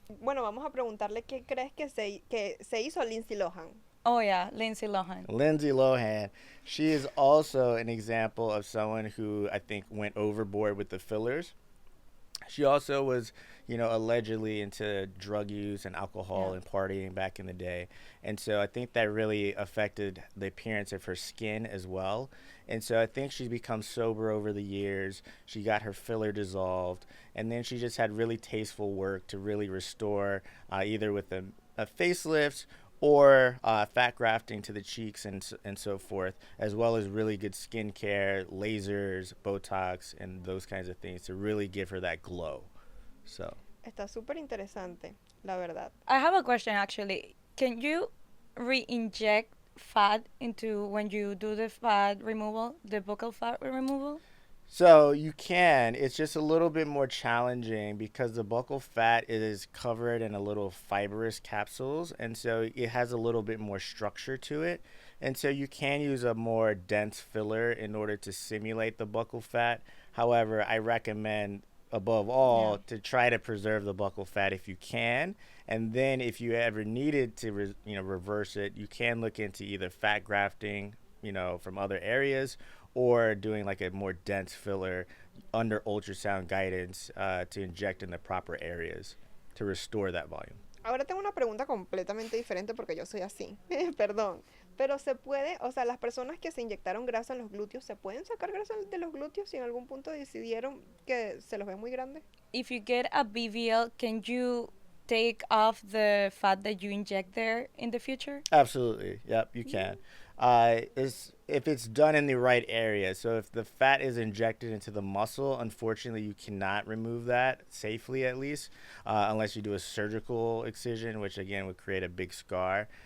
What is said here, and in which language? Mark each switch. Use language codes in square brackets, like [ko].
[es] Bueno, vamos a preguntarle qué crees que se hizo Lindsay Lohan. [en] Oh yeah, Lindsay Lohan. Lindsay Lohan, she is also an example of someone who I think went overboard with the fillers. She also was, allegedly into drug use and alcohol and partying back in the day. And so I think that really affected the appearance of her skin as well. And so I think she's become sober over the years. She got her filler dissolved. And then she just had really tasteful work to really restore, either with a facelift or fat grafting to the cheeks and so forth, as well as really good skincare, lasers, Botox, and those kinds of things to really give her that glow. So [es] Está súper interesante, la verdad. [en] I have a question actually. Can you re-inject fat into when you do the fat removal, the buccal fat removal? So you can. It's just a little bit more challenging because the buccal fat is covered in a little fibrous capsules, and so it has a little bit more structure to it. And so you can use a more dense filler in order to simulate the buccal fat. However, I recommend above all to try to preserve the buccal fat if you can. And then if you ever needed to reverse it, you can look into either fat grafting, from other areas, or doing like a more dense filler under ultrasound guidance to inject in the proper areas to restore that volume. [es] Ahora tengo una pregunta completamente diferente porque yo soy así. Perdón. Pero se puede, o sea, las personas que se inyectaron grasa en los glúteos, ¿se pueden sacar grasa de los glúteos si en algún punto decidieron que se los ve muy grandes? [en] If you get a BBL, can you take off the fat that you inject there in the future? Absolutely. Yep, you can. If it's done in the right area. So if the fat is injected into the muscle, unfortunately, you cannot remove that safely, at least, unless you do a surgical excision, which again would create a big scar.